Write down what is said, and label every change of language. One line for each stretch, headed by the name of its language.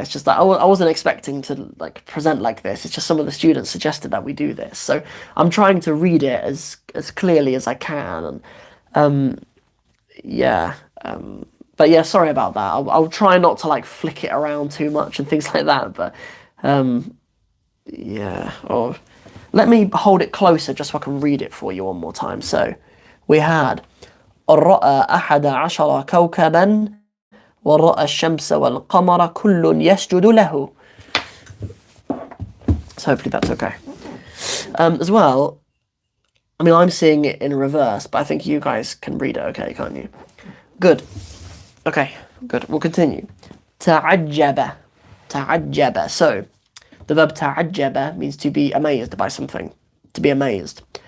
English: It's just that I wasn't expecting to like present like this. It's just some of the students suggested that we do this, so I'm trying to read it as clearly as I can. And yeah, but yeah, sorry about that. I'll try not to like flick it around too much and things like that. But yeah, or let me hold it closer just so I can read it for you one more time. So we had
Arabic: رأى أحد عشر كوكبا ورأى الشمس والقمر كل يسجد له.
English: So hopefully that's okay. As well, I mean, I'm seeing it in reverse, but I think you guys can read it okay, can't you? Good. Okay, good. We'll continue. تعجب. تعجب. So, the verb تعجب means to be amazed by something. To be amazed.